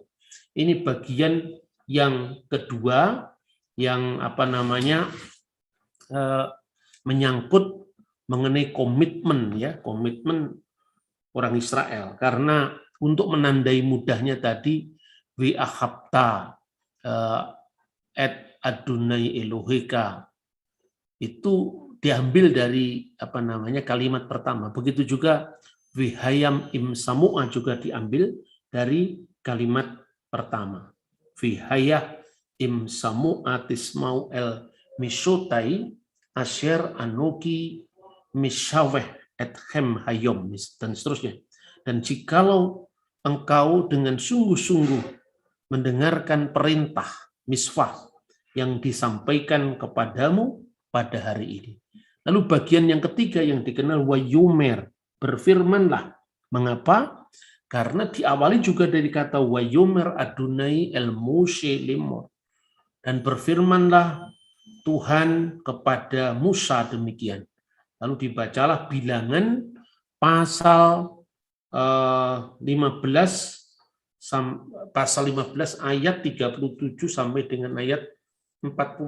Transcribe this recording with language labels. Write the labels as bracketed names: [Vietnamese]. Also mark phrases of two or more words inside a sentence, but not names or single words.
[Indonesian] Ini bagian yang kedua yang menyangkut mengenai komitmen orang Israel, karena untuk menandai mudahnya tadi [Hebrew] ואהבת את אדוני אלוהיך [Indonesian] itu diambil dari kalimat pertama. Begitu juga [Hebrew] והיה אם שמוע [Indonesian] juga diambil dari kalimat pertama. [Hebrew] והיה אם שמוע תשמעו אל מצוותי אשר אנוכי מצווה אתכם היום, [Indonesian] dan seterusnya. Dan jikalau engkau dengan sungguh-sungguh mendengarkan perintah miswah yang disampaikan kepadamu pada hari ini. Lalu bagian yang ketiga yang dikenal wayomer, berfirmanlah. Mengapa? Karena diawali juga dari kata [Hebrew] ויאמר אדוני אל משה לאמור, [Indonesian] dan berfirmanlah Tuhan kepada Musa demikian. Lalu dibacalah Bilangan pasal 15 ayat 37 sampai dengan ayat 41.